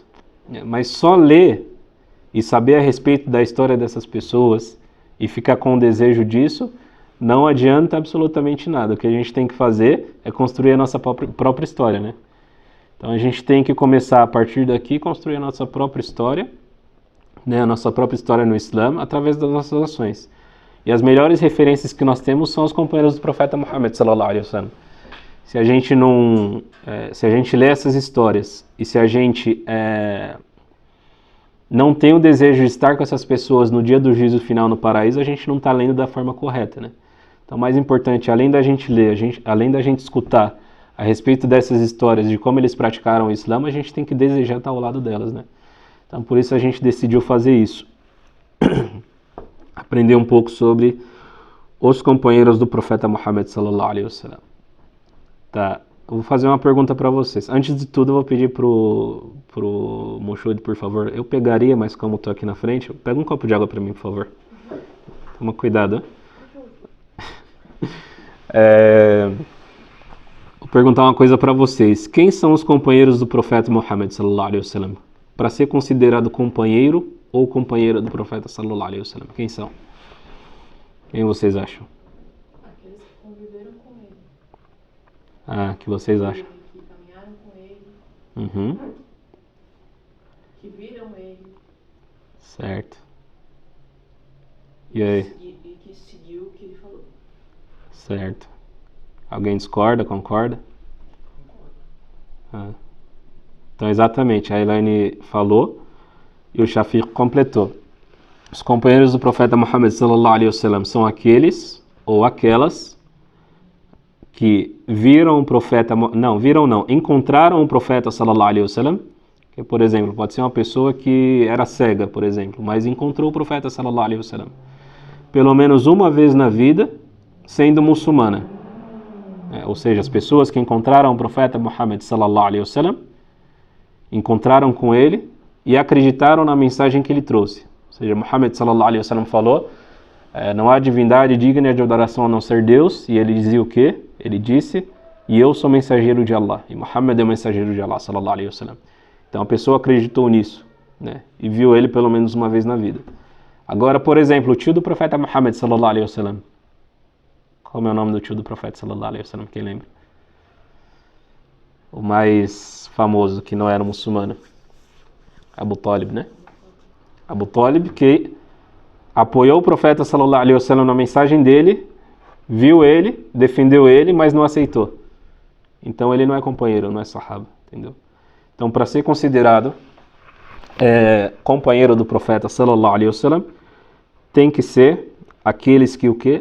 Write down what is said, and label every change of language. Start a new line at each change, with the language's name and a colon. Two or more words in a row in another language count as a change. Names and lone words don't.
Portuguese: Mas só ler e saber a respeito da história dessas pessoas e ficar com o desejo disso, não adianta absolutamente nada. O que a gente tem que fazer é construir a nossa própria história, né? Então a gente tem que começar a partir daqui, construir a nossa própria história, né? A nossa própria história no Islã, através das nossas ações. E as melhores referências que nós temos são os companheiros do profeta Muhammad
Arabic: صلى الله عليه وسلم.
Portuguese: Se a gente lê essas histórias e se a gente não tem o desejo de estar com essas pessoas no dia do juízo final no paraíso, a gente não está lendo da forma correta, né? Então, o mais importante, além da gente ler, além da gente escutar a respeito dessas histórias, de como eles praticaram o Islã, a gente tem que desejar estar ao lado delas, né? Então, por isso a gente decidiu fazer isso. Aprender um pouco sobre os companheiros do profeta Muhammad
Arabic: صلى الله عليه وسلم.
Portuguese: Tá. Eu vou fazer uma pergunta para vocês. Antes de tudo, eu vou pedir pro Moshud, por favor. Eu pegaria, mas como estou aqui na frente, pega um copo de água para mim, por favor. Toma cuidado. Vou perguntar uma coisa para vocês. Quem são os companheiros do profeta Muhammad
Arabic: صلى الله عليه وسلم?
Portuguese: Para ser considerado companheiro ou companheira do profeta
Arabic: صلى الله عليه وسلم?
Portuguese: Quem são? Quem vocês acham? Aqueles que conviveram com ele. Que vocês acham? Que caminharam com ele. Uhum. Que viram ele. Certo. E aí? E que seguiu o que ele falou. Certo. Alguém discorda, concorda? Ah. Então, exatamente, a Elaine falou e o Shafiq completou. Os companheiros do profeta Muhammad
Arabic: صلى الله عليه وسلم
Portuguese: são aqueles ou aquelas que viram o profeta, encontraram o profeta
Arabic: صلى الله عليه وسلم,
Portuguese: que, por exemplo, pode ser uma pessoa que era cega, por exemplo, mas encontrou o profeta
Arabic: صلى الله عليه وسلم
Portuguese: pelo menos uma vez na vida, sendo muçulmana. Ou seja, as pessoas que encontraram o profeta Muhammad
Arabic: صلى الله عليه وسلم
Portuguese: encontraram com ele e acreditaram na mensagem que ele trouxe. Ou seja, Muhammad
Arabic: صلى الله عليه وسلم
Portuguese: falou: não há divindade digna de adoração a não ser Deus. E ele dizia o quê? Ele disse: e eu sou mensageiro de Allah. E Muhammad é mensageiro de Allah
Arabic: صلى الله عليه وسلم.
Portuguese: Então a pessoa acreditou nisso, né? E viu ele pelo menos uma vez na vida. Agora, por exemplo, o tio do profeta Muhammad
Arabic: صلى الله عليه وسلم.
Portuguese: Qual é o nome do tio do profeta
Arabic: صلى الله عليه وسلم?
Portuguese: Quem lembra? O mais famoso, que não era muçulmano. Abu Talib, né? Abu Talib, que apoiou o profeta
Arabic: صلى الله عليه وسلم
Portuguese: na mensagem dele, viu ele, defendeu ele, mas não aceitou. Então ele não é companheiro, não é sahaba, entendeu? Então, para ser considerado companheiro do profeta
Arabic: صلى الله عليه وسلم,
Portuguese: tem que ser aqueles que o quê?